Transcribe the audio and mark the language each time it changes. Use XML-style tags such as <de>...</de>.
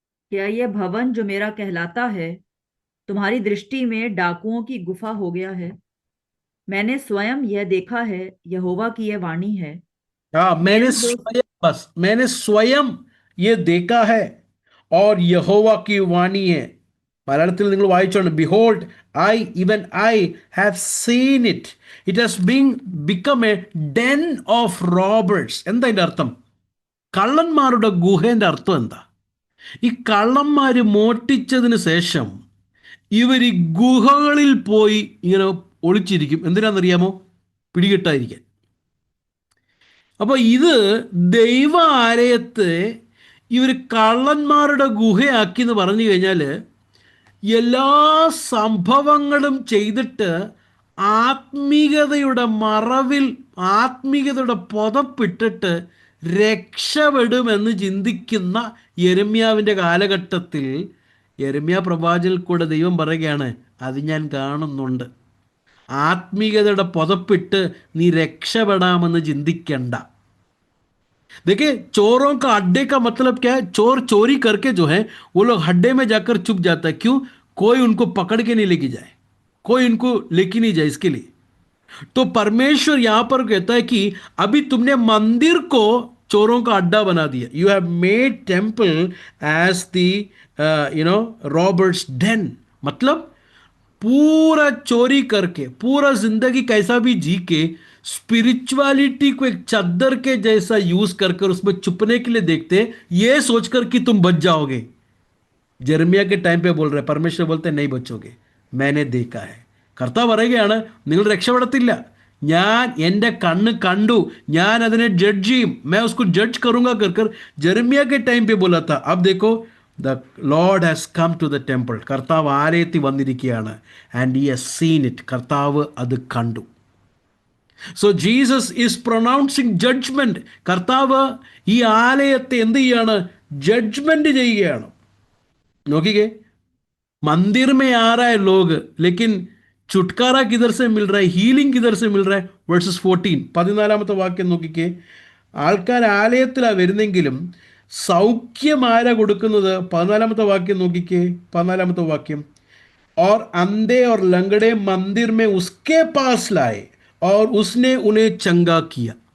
<hi>क्या यह भवन जो मेरा कहलाता है तुम्हारी दृष्टि में डाकुओं की गुफा हो गया है? मैंने स्वयं यह देखा है, यहोवा की यह वाणी है. हाँ, मैंने स्वयं ये देखा है और यहोवा की वाणी है.</hi> <ml>മലയാളത്തിൽ നിങ്ങൾ വായിച്ചോണ്ട്,</ml> <en>Behold I, even I have seen it, it has become a den of robbers.</en> <ml>എന്താ അതിൻ്റെ അർത്ഥം? കള്ളന്മാരുടെ ഗുഹേൻ്റെ അർത്ഥം എന്താ? ഈ കള്ളന്മാർ മോഷ്ടിച്ചതിന് ശേഷം ഇവർ ഈ ഗുഹകളിൽ പോയി ഇങ്ങനെ ഒളിച്ചിരിക്കും. എന്തിനാണെന്നറിയാമോ? പിടികിട്ടാതിരിക്കാൻ. അപ്പോൾ ഇത് ദൈവ ആലയത്തെ ഇവർ കള്ളന്മാരുടെ ഗുഹയാക്കി എന്ന് പറഞ്ഞു കഴിഞ്ഞാൽ എല്ലാ സംഭവങ്ങളും ചെയ്തിട്ട് ആത്മീയതയുടെ മറവിൽ, ആത്മീയതയുടെ പുതപ്പിട്ടിട്ട് രക്ഷപ്പെടുമെന്ന് ചിന്തിക്കുന്ന യെരമ്യാവിൻ്റെ കാലഘട്ടത്തിൽ യെരമ്യാ പ്രവാചകനിൽ കൂടെ ദൈവം പറയുകയാണ്, അത് ഞാൻ കാണുന്നുണ്ട്. ആത്മീയതയുടെ പുതപ്പിട്ട് നീ രക്ഷപ്പെടാമെന്ന് ചിന്തിക്കണ്ട.</ml> <hi>देखिए, चोरों का अड्डे का मतलब क्या है? चोर चोरी करके जो है वो लोग अड्डे में जाकर छुप जाता है. क्यों? कोई उनको पकड़ के नहीं लेके जाए, कोई उनको लेके नहीं जाए. इसके लिए तो परमेश्वर यहां पर कहता है कि अभी तुमने मंदिर को चोरों का अड्डा बना दिया.</hi> <en>You have made temple as the robbers den.</en> <hi>मतलब पूरा चोरी करके, पूरा जिंदगी कैसा भी जी के स्पिरिचुअलिटी को एक चादर के जैसा यूज कर कर उसमें छुपने के लिए देखते हैं, ये सोचकर कि तुम बच जाओगे. ജെറമ്യാ के टाइम पे बोल रहे, परमेश्वर बोलते नहीं बचोगे, मैंने देखा है.</hi> <ml>കർത്താവ് പറയുകയാണ്, നിങ്ങൾ രക്ഷപ്പെടത്തില്ല. ഞാൻ എൻ്റെ കണ്ണ് കണ്ടു, ഞാൻ അതിനെ ജഡ്ജ് ചെയ്യും,</ml> <hi>मैं उसको जज करूंगा कर कर जरमिया के टाइम पे बोला था. अब देखो</hi> <en>the Lord has come to the temple.</en> <ml>കർത്താവ് ആലയത്തിൽ വന്നിരിക്കുകയാണ്.</ml> <en>And he has seen it.</en> <ml>കർത്താവ് അത് കണ്ടു.</ml> <en>So Jesus is pronouncing judgement.</en> <ml>കർത്താവ് ഈ ആലയത്തെ എന്ത് ചെയ്യാണ്? ജഡ്ജ്മെന്റ് ചെയ്യുകയാണ്. നോക്കിക്കേ,</ml> <hi>मंदिर में आ रहा है लोग, लेकिन छुटकारा किधर से मिल रहा है, हीलिंग किधर से मिल रहा है?</hi> <ml>വേഴ്സസ് 14, 14-ാമത്തെ വാക്യം നോക്കിക്കേ. ആൾക്കാർ ആലയത്തിലാണ് വരുന്നെങ്കിലും സൗഖ്യം ആരാ കൊടുക്കുന്നത്? 14-ാമത്തെ വാക്യം നോക്കിക്കേ. 14-ാമത്തെ വാക്യം,</ml> <hi>और अंधे और लंगड़े मंदिर में उसके पास लाए और उसने उन्हें चंगा किया.</hi>